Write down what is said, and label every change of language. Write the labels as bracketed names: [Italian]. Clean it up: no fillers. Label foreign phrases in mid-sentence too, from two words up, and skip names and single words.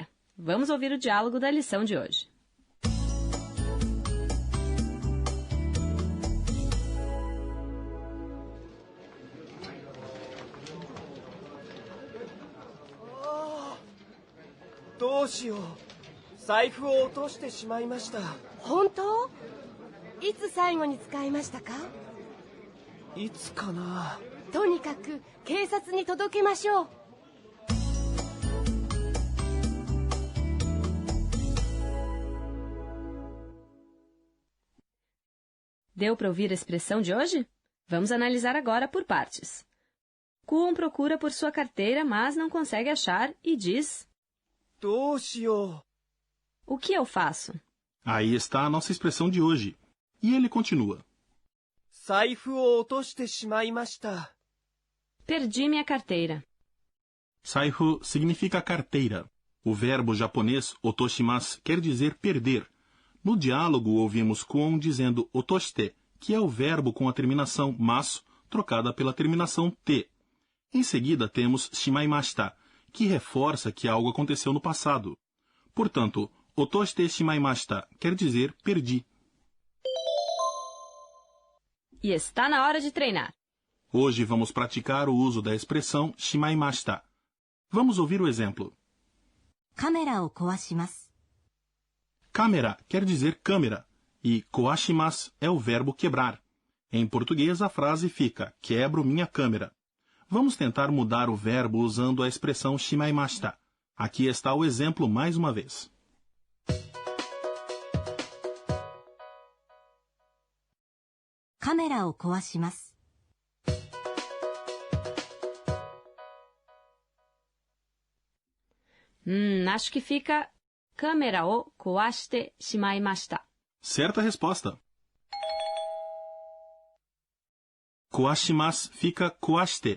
[Portuguese] Vamos ouvir o diálogo da lição de hoje. [Japanese] Doshio. 財布を落としてしまいました。本当？いつ最後に使いましたか？いつかな。とにかく警察に届けましょう。 [Portuguese] Deu para ouvir a expressão de hoje? Vamos analisar agora por partes. Kuon procura por sua carteira, mas não consegue achar e diz: [Japanese] どうしよう。 [Portuguese] O que eu faço? Aí está a nossa expressão de hoje. E ele continua. [Japanese] 財布を落としてしまいました。 [Portuguese] Perdi minha carteira. Saifu significa carteira. O verbo japonês otoshimasu quer dizer perder. No diálogo ouvimos Kuon dizendo otoshite, que é o verbo com a terminação masu, trocada pela terminação te. Em seguida temos shimaimashita, que reforça que algo aconteceu no passado. Portanto, [Japanese] 落としてしまいました [Portuguese] quer dizer perdi. E está na hora de treinar. Hoje vamos praticar o uso da expressão shimaimashita. Vamos ouvir o exemplo. [Japanese] カメラを壊します。 [Portuguese] Câmera quer dizer câmera e koashimasu é o verbo quebrar. Em português a frase fica quebro minha câmera. Vamos tentar mudar o verbo usando a expressão shimaimashita. Aqui está o exemplo mais uma vez. [Japanese] カメラを壊します。 [Portuguese] Acho que fica [Japanese] カメラを壊してしまいました. [Portuguese] Certa resposta. Koashimasu fica koashite.